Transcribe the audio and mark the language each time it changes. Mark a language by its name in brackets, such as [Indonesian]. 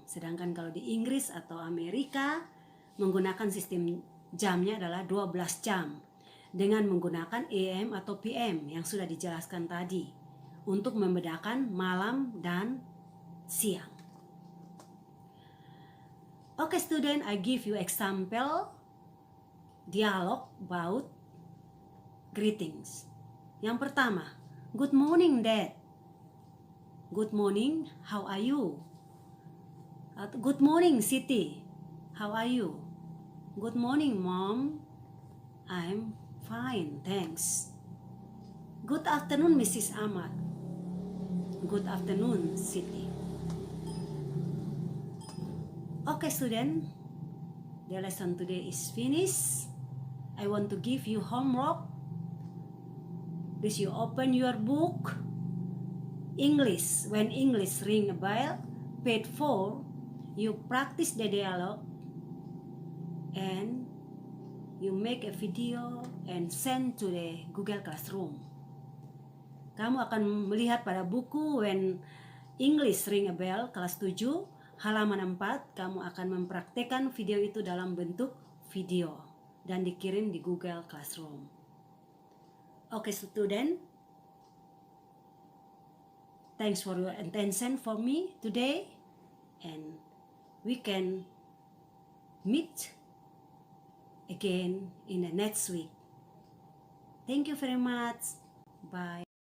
[Indonesian] Sedangkan kalau di Inggris atau Amerika, menggunakan sistem jamnya adalah 12 jam. Dengan menggunakan AM atau PM yang sudah dijelaskan tadi. Untuk membedakan malam dan siang. [English] Okay, student, I give you example dialogue about greetings. [Indonesian] Yang pertama, [English] good morning, Dad. Good morning, how are you? Good morning, Siti. How are you? Good morning, Mom. I'm fine, thanks. Good afternoon, Mrs. Ahmad. Good afternoon, Siti. Okay, student. The lesson today is finished. I want to give you homework. Please you open your book. English. When English ring a bell, page 4, you practice the dialogue and you make a video and send to the Google Classroom. [Indonesian] Kamu akan melihat pada buku When English ring a bell, kelas 7, halaman 4, kamu akan mempraktekkan video itu dalam bentuk video dan dikirim di Google Classroom. [English] Okay, student. Thanks for your attention for me today, and we can meet again in the next week. Thank you very much. Bye.